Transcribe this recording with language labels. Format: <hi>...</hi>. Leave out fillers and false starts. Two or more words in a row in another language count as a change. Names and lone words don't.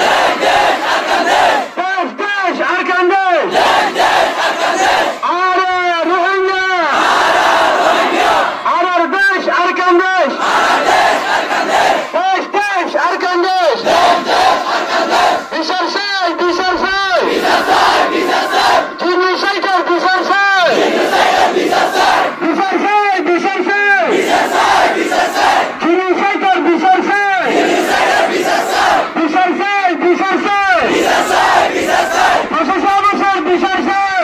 <rhg>Desh, desh, arkan desh! Arar Rohingya! Arar desh, arkan desh! Desh, desh, arkan desh! Bisar say! Jimmy Saiter, Bisar say! Bisar say! Jimmy Saiter, Bisar say! Bisar say! Professor Bisar, Bisar say!</rhg>